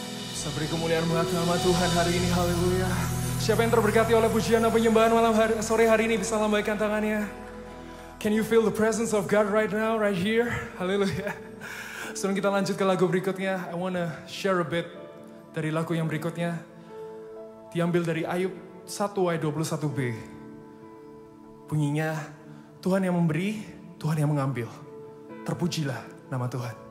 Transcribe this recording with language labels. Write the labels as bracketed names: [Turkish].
[Indonesian] Bisa beri kemuliaan mengaku nama Tuhan hari ini, haleluya. Siapa yang terberkati oleh pujian dan penyembahan sore hari ini bisa lambaikan tangannya. [English] Can you feel the presence of God right now, right here? [Indonesian] Haleluya. Sebelum kita lanjut ke lagu berikutnya, [English] I wanna share a bit [Indonesian] dari lagu yang berikutnya. Diambil dari Ayub 1 ayat 21b. Bunyinya, Tuhan yang memberi, Tuhan yang mengambil. Terpujilah nama Tuhan.